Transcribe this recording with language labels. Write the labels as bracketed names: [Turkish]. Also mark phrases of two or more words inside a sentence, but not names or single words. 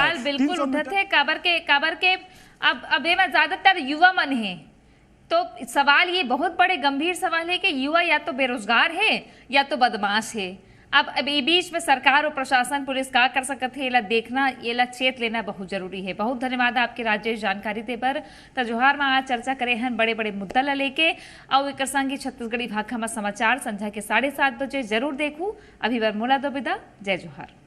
[Chhattisgarhi] सवाल बिल्कुल उठते थे काबर के अब ये में ज्यादातर युवा मन है, तो सवाल ये बहुत बड़े गंभीर सवाल है कि युवा या तो बेरोजगार है या तो बदमाश है। अब ये बीच में सरकार और प्रशासन पुलिस का कर सकते है, देखना ये चेत लेना बहुत जरूरी है। बहुत धन्यवाद आपके राजेश जानकारी दे पर। तो जोहार में आज चर्चा करे हैं बड़े बड़े मुद्दा ला लेके और एक संगी छत्तीसगढ़ी भाषा में समाचार संध्या के 7:30 बजे जरूर देखू। अभी बर मोला दो विदा, जय जोहार।